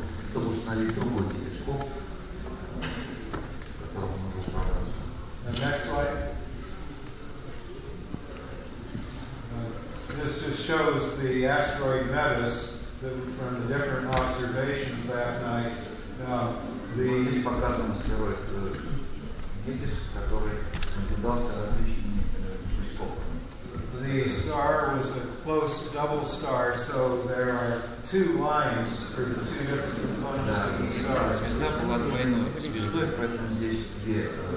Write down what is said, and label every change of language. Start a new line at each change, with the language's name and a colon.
Russian: Чтобы установить другой телескоп, которому нужно управляться.
English: Next slide. This just shows the asteroid Metis from the different observations that night.
Russian: Здесь показан астероид Метис, который наблюдался различными телескопами.
English: The star was a close double star, so there are two lines for the two different components of the star.
Russian: Звезда была двойной звездой, поэтому здесь две